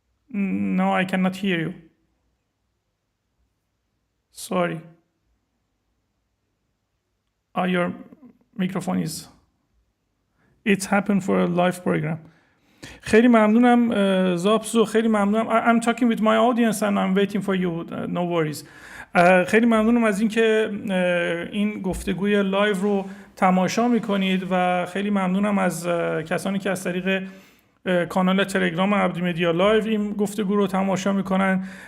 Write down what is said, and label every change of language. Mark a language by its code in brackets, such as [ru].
[en] No, I cannot hear you. Sorry. Your microphone is. It's happened for a live program. [fa] خیلی ممنونم زابسو، خیلی ممنونم. [en] I'm talking with my audience and I'm waiting for you. No worries. [fa] خیلی ممنونم از اینکه این گفتگوی لایو رو تماشا میکنید و خیلی ممنونم از کسانی که از طریق کانال تلگرام عبدیمدیا لایو این گفتگو رو تماشا میکنن.